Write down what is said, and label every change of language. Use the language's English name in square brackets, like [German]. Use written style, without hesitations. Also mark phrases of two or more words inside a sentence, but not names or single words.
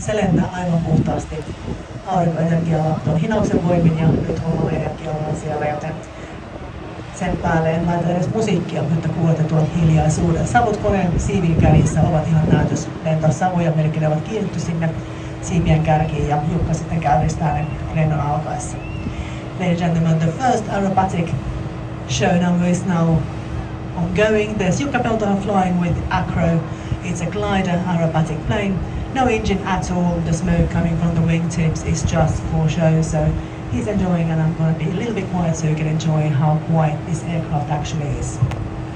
[Finnish] Se lentää aivan puhtaasti aurinkoenergialla tuon hinauksen voimin ja nyt omalla energialla siellä, joten sen päälle en laita edes musiikkia, mutta kuulette tuon hiljaisuuden. Savut koneen siivin kärissä ovat ihan näytöslentosavuja, eli ne ovat kiinnitty sinne siivien kärkiin ja Jukka sitten käynnistää ne lennon alkaessa. [English] Ladies and gentlemen, the first aerobatic show number is now ongoing. There's Jukka Peltola flying with Acro. It's a glider aerobatic plane. No engine at all. The smoke coming from the wingtips is just for show. So he's enjoying, and I'm going to be a little bit quiet so you can enjoy how quiet this aircraft actually is.